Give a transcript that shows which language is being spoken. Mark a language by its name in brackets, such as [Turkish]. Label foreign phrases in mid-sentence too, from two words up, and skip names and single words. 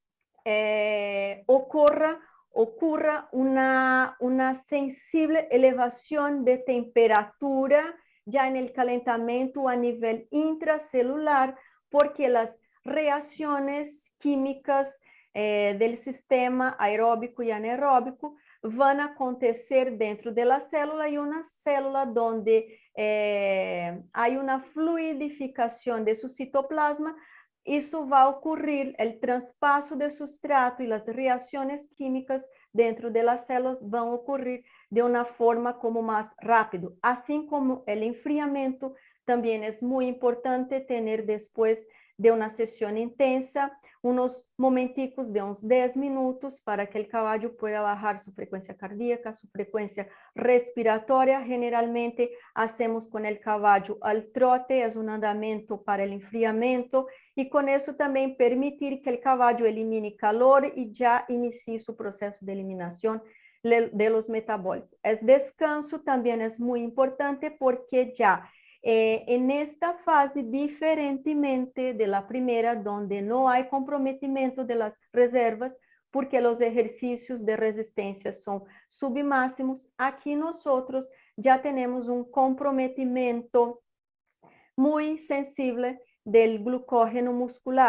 [Spanish] ocurra una sensible elevación de temperatura ya en el calentamiento a nivel intracelular, porque las reacciones químicas del sistema aeróbico y anaeróbico van a acontecer dentro de la célula, y una célula donde hay una fluidificación de su citoplasma. [Portuguese] Isso vai ocorrer, o traspasso de substrato e as reações químicas dentro das células vão ocorrer de uma forma como mais rápido. Assim como o enfriamento, também é muito importante ter depois de uma sessão intensa, uns momenticos de uns 10 minutos para que o [Spanish] caballo pueda bajar [Portuguese] sua frequência cardíaca, sua frequência respiratória. [Spanish] Generalmente, hacemos [Portuguese] com o [Spanish] caballo al trote, [Portuguese] é um andamento para o enfriamento, e com isso também permitir que o caballo elimine calor e já inicie seu processo de eliminação [Spanish] de los metabólicos. [Portuguese] O descanso também é muito importante porque já [Spanish] en esta fase, diferentemente de la primera, donde no hay comprometimiento de las reservas, porque los ejercicios de resistencia son submáximos, aquí nosotros ya tenemos un comprometimiento muy sensible del glucógeno muscular.